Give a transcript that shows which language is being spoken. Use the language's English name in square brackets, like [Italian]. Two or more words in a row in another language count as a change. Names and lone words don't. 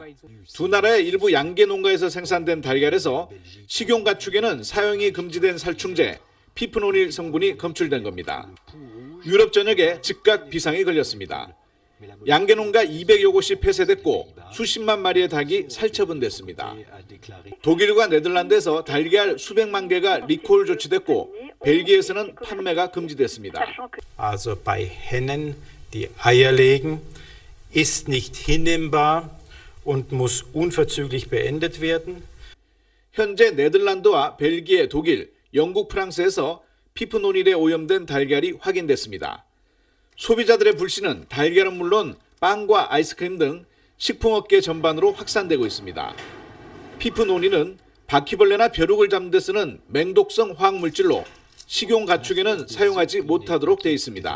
[Korean] 두 나라의 일부 양계 농가에서 생산된 달걀에서 식용 가축에는 사용이 금지된 살충제 피프노닐 성분이 검출된 겁니다. 유럽 전역에 즉각 비상이 걸렸습니다. 양계농가 200여 곳이 폐쇄됐고 수십만 마리의 닭이 살처분됐습니다. 독일과 네덜란드에서 달걀 수백만 개가 리콜 조치됐고 벨기에에서는 판매가 금지됐습니다. [German] Also bei Hennen, die Eier legen, ist nicht hinnehmbar und muss unverzüglich beendet werden. [Korean] 현재 네덜란드와 벨기에, 독일, 영국, 프랑스에서 피프노닐에 오염된 달걀이 확인됐습니다. 소비자들의 불신은 달걀은 물론 빵과 아이스크림 등 식품업계 전반으로 확산되고 있습니다. 피프노닐은 바퀴벌레나 벼룩을 잡는 데 쓰는 맹독성 화학물질로 식용 가축에는 사용하지 못하도록 되어 있습니다.